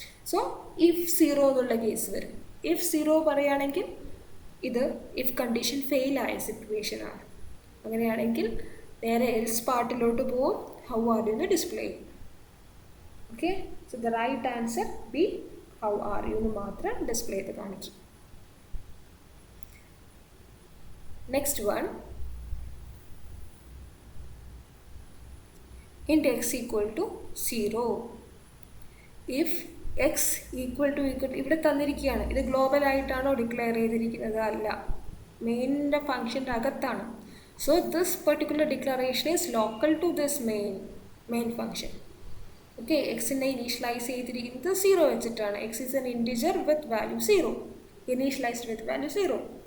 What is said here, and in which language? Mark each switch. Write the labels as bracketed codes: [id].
[ml] So if 0 എന്നുള്ള case വരും. If 0 പറയുകയാണെങ്കിൽ ഇത് ഇഫ് കണ്ടീഷൻ ഫെയിൽ ആയ സിറ്റുവേഷനാണ്. അങ്ങനെയാണെങ്കിൽ നേരെ എൽസ് പാർട്ടിലോട്ട് പോവും, ഹൗ ആർ യു എന്ന് ഡിസ്പ്ലേ ചെയ്യും. [en] okay, so the right answer be how are you [ml] എന്ന് മാത്രം ഡിസ്പ്ലേ ചെയ്ത് കാണിക്കും. [en] Next one, int x equal to 0. if x equal to [ml] ഇവിടെ തന്നിരിക്കുകയാണ്. ഇത് ഗ്ലോബൽ ആയിട്ടാണോ ഡിക്ലെയർ ചെയ്തിരിക്കുന്നത്? അല്ല, മെയിനിൻ്റെ ഫംഗ്ഷൻ്റെ അകത്താണ്. [en] So this particular declaration is local to this main function. [ml] Okay, എക്സിനെ initialise ചെയ്തിരിക്കുന്നത് 0 വെച്ചിട്ടാണ്. [en] X is an integer with value 0, initialised with value 0.